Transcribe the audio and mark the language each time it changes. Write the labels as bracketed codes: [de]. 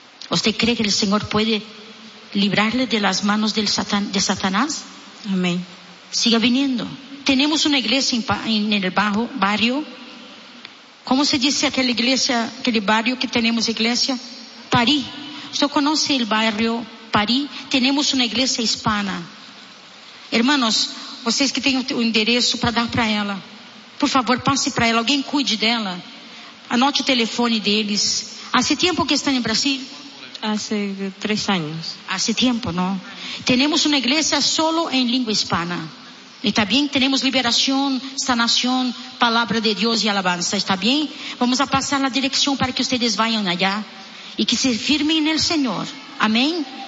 [es] ¿Usted cree que el Señor puede librarle de las manos del Satanás? Amén. Siga viniendo. Tenemos una iglesia en el bajo barrio. ¿Cómo se dice aquella iglesia, aquel barrio que tenemos iglesia? París. ¿Usted conoce el barrio París? Tenemos una iglesia hispana. [pt] Hermanos, vocês que têm o endereço para dar para ela, por favor, passe para ela, alguém cuide dela. Anote o telefone deles. [es] Hace tiempo que están en Brasil? Hace 3 años. Hace tiempo, ¿no? Tenemos una iglesia solo en lengua hispana. Y también tenemos liberación, sanación, palabra de Dios y alabanza. ¿Está bien? Vamos a pasar la dirección para que ustedes vayan allá y que se firmen en el Señor. Amén.